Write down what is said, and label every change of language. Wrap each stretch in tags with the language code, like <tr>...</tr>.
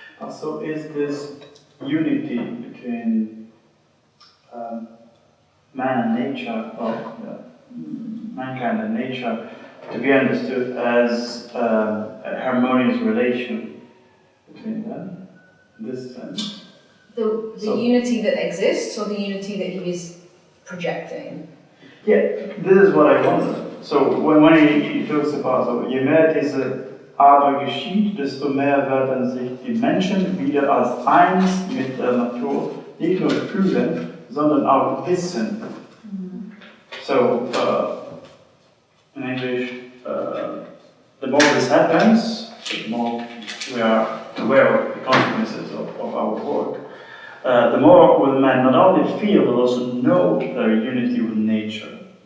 <en>So is this unity between man and nature, or mankind and nature, to be understood as a harmonious relation between them, in this sense? The unity that exists, or the unity that he is projecting? Yeah, this is what I wonder. So when he talks about,</en> <de>so je mehr diese Arbeit geschieht, desto mehr werden sich die Menschen wieder als eins mit der Natur nicht nur fühlen, sondern auch wissen.</de> <en>So in English, the more this happens, the more we are aware of the consequences of our work. The more will men not only feel but also know their unity with nature.</en>